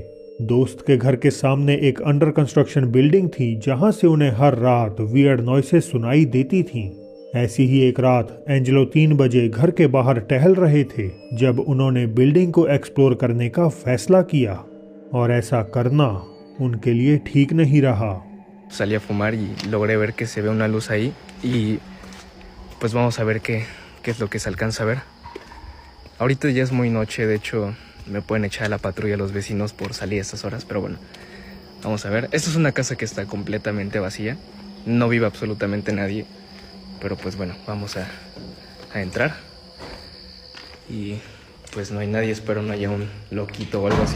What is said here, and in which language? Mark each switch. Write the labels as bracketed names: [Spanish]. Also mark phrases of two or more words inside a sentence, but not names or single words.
[Hindi] दोस्त के घर के सामने एक [English] under construction building [Hindi] थी जहां से उन्हें हर रात [English] weird noises [Hindi] सुनाई देती थीं। ऐसी ही एक रात एंजेलो 3 बजे घर के बाहर टहल रहे थे जब उन्होंने बिल्डिंग को एक्सप्लोर करने का फैसला किया, और ऐसा करना उनके लिए ठीक नहीं रहा। [Spanish] Salí a fumar y logré ver que se ve una luz ahí y pues vamos a ver qué es lo que se alcanza a ver. Ahorita ya es muy noche, de hecho me pueden echar a la patrulla los vecinos por salir a estas horas, pero bueno, vamos a ver. Esta es una casa que está completamente vacía, no vive absolutamente nadie, pero pues bueno, vamos a entrar y pues no hay nadie, espero no haya un loquito o algo así.